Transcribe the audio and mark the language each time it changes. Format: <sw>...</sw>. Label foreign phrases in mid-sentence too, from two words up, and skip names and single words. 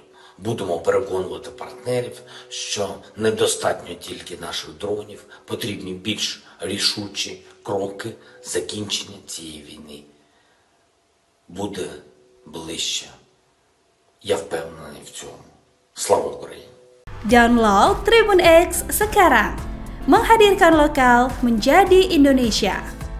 <uk>Будемо переконувати партнерів, що недостатньо тільки наших дронів, потрібні більш рішучі кроки. Закінчення цієї війни буде ближче. Я впевнений в цьому. Слава Україні!</uk> <id>Download Tribun X sekarang, menghadirkan lokal menjadi Indonesia.</id>